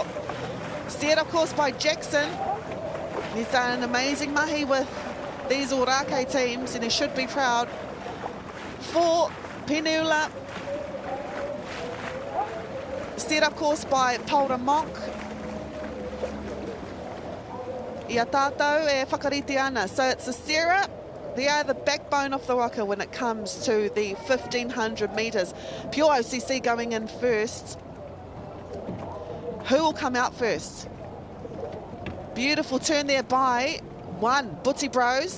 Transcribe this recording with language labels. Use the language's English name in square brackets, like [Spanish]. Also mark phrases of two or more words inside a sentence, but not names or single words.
[English] Steered, of course, by Jackson. He's done an amazing mahi with these Orake teams, and he should be proud. 4, Penula. Steered, of course, by Paula Monk. [Māori] Ia tātou e whakarite ana. [English] So it's the Sarah. They are the backbone of the waka when it comes to the 1500 metres. Pure OCC going in first. Who will come out first? Beautiful turn there by 1, Buti Bros.